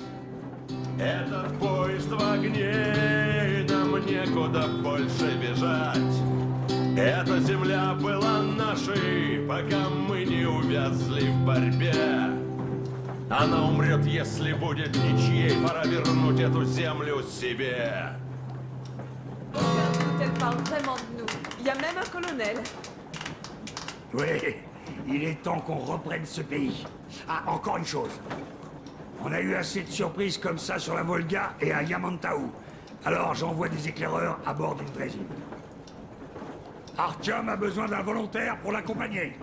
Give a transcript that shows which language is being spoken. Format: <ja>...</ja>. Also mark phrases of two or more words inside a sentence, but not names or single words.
<ru>Этот поезд в огне, и нам некуда больше бежать. Эта земля была нашей, пока мы не увязли в борьбе. Она умрет, если будет ничьей, пора вернуть эту землю себе.</ru> <fr>Elle parle vraiment de nous. y a même un colonel. Oui, il est temps qu'on reprenne ce pays. Ah, encore une chose. On a eu assez de surprises comme ça sur la Volga et à Yamantau. Alors j'envoie des éclaireurs à bord d'une draisine. Artyom a besoin d'un volontaire pour l'accompagner.</fr>